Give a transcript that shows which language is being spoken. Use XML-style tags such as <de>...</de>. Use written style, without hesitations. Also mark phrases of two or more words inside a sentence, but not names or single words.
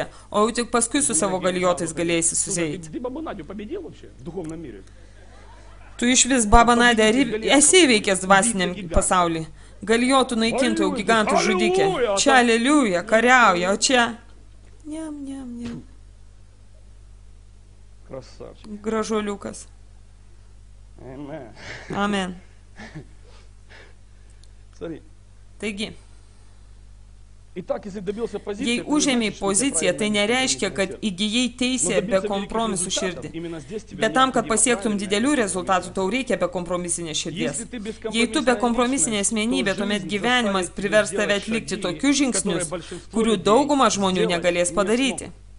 <lt>O jau tik paskui su savo galijotais galėsi susieiti. Tu iš vis, baba Nadė, esi įveikęs dvasiniam pasaulį. Galijotų naikintojų gigantų žudikė. Čia aleliuja, kariauja, o čia... Niam, niam, niam. Gražuoliukas. Amen.</lt> <ru>Смотри.</ru> <lt>Taigi,</lt> <ru>Итак, если добился позиции,</ru> <lt>jei užėmei poziciją, tai nereiškia, kad įgyjai teisę be kompromisų širdį. Bet tam, kad pasiektum didelių rezultatų, tau reikia be kompromisinės širdies. Jei tu be kompromisinė asmenybė, tuomet gyvenimas privers tave atlikti tokius žingsnius, kurių dauguma žmonių negalės padaryti.</lt>